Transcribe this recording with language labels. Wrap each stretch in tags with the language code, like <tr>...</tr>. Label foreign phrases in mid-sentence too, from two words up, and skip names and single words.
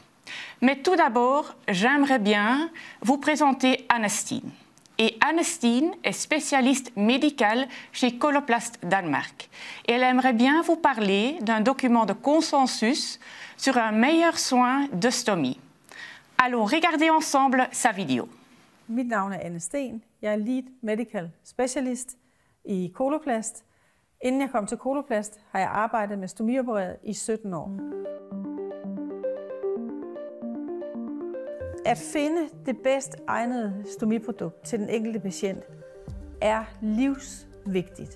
<fr>Mais tout d'abord, j'aimerais bien vous présenter Anne-Stine. Et Anne-Stine est spécialiste médicale chez Coloplast Danemark. Et elle aimerait bien vous parler d'un document de consensus sur un meilleur soin de stomie. Allons regarder ensemble sa vidéo.</fr> <da>Mit navn er Anne Sten. Jeg er</da> <en>Lead Medical Specialist</en> <da>i Coloplast. Inden jeg kom til Coloplast, har jeg arbejdet med stomiopereret i 17 år. At finde det bedst egnede stomiprodukt til den enkelte patient er livsvigtigt.</da>